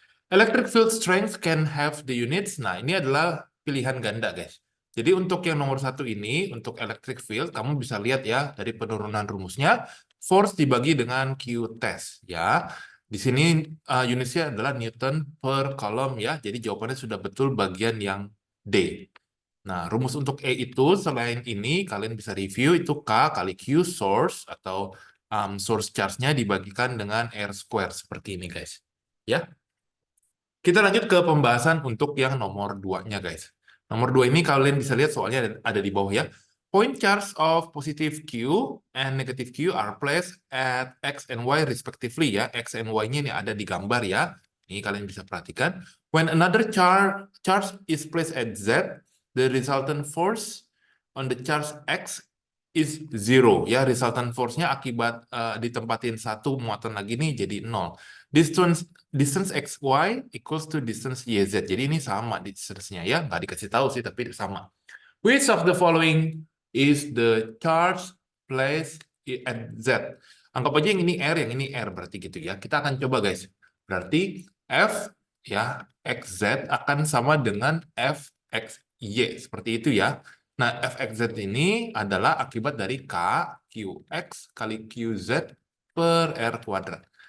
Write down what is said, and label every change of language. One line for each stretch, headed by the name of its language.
English: Electric field strength can have the units.
Indonesian: Nah, ini adalah pilihan ganda, guys. Jadi untuk yang nomor satu ini, untuk electric field, kamu bisa lihat ya dari penurunan rumusnya, force dibagi dengan Q test ya. Di sini unitnya adalah Newton per coulomb ya. Jadi jawabannya sudah betul bagian yang D. Nah, rumus untuk E itu selain ini kalian bisa review itu K kali Q source atau source charge-nya dibagikan dengan R square seperti ini, guys. Ya. Kita lanjut ke pembahasan untuk yang nomor 2-nya, guys. Nomor 2 ini kalian bisa lihat soalnya ada di bawah ya.
English: Point charge of positive Q and negative Q are placed at X and Y respectively ya.
Indonesian: X and Y-nya ini ada di gambar ya. Ini kalian bisa perhatikan.
English: When another charge is placed at Z, the resultant force on the charge X is zero ya.
Indonesian: Resultant force-nya akibat ditempatin satu muatan lagi nih jadi 0.
English: Distance XY equals to distance YZ.
Indonesian: Jadi ini sama distance-nya ya. Nggak dikasih tahu sih, tapi sama.
English: Which of the following is the charge placed at Z?
Indonesian: Anggap aja yang ini R, yang ini R berarti gitu ya. Kita akan coba guys. Berarti F ya, XZ akan sama dengan FXY. Seperti itu ya. Nah, FXZ ini adalah akibat dari K, QX kali QZ per R kuadrat.